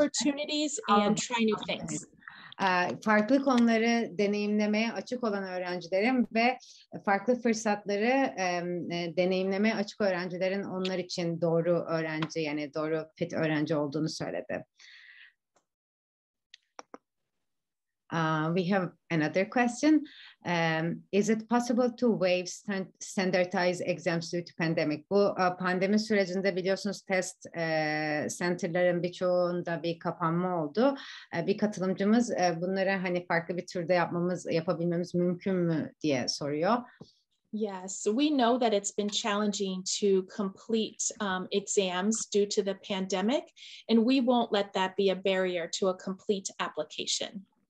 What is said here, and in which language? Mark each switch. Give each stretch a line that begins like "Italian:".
English: Opportunities and try new things.
Turkish: Farklı konuları deneyimlemeye açık olan öğrencilerin ve farklı fırsatları deneyimlemeye açık öğrencilerin onlar için doğru öğrenci, yani doğru fit öğrenci olduğunu söyledi.
English: We have another question. Is it possible to waive standardized exams due to pandemic?
Turkish: Bu pandemi sürecinde biliyorsunuz test center'ların birçoğunda bir kapanma oldu. Bir katılımcımız bunları hani farklı bir türde yapabilmemiz mümkün mü diye soruyor.
English: Yes, we know that it's been challenging to complete exams due to the pandemic, and we won't let that be a barrier to a complete application.